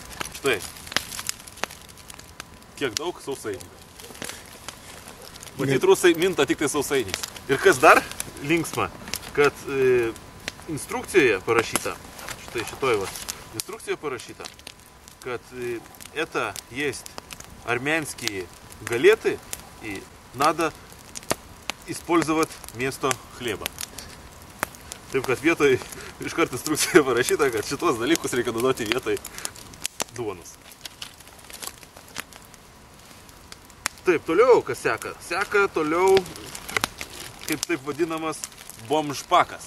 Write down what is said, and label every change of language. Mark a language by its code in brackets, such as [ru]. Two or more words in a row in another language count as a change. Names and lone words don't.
[lt] Štai, kiek daug sausainių. Matyt, rusai minta tik tai sausainiais. Ir kas dar linksma, kad instrukcijoje parašyta, štai šitoj instrukcijoje parašyta, kad [ru] это есть армянские галеты и надо использовать вместо хлеба. [lt] Taip kad vietoj iš karto instrukcijoje parašyta, kad šitos dalykus reikia naudoti vietoj duonos. Taip, toliau kas seka? Seka toliau kaip taip vadinamas bomžpakas.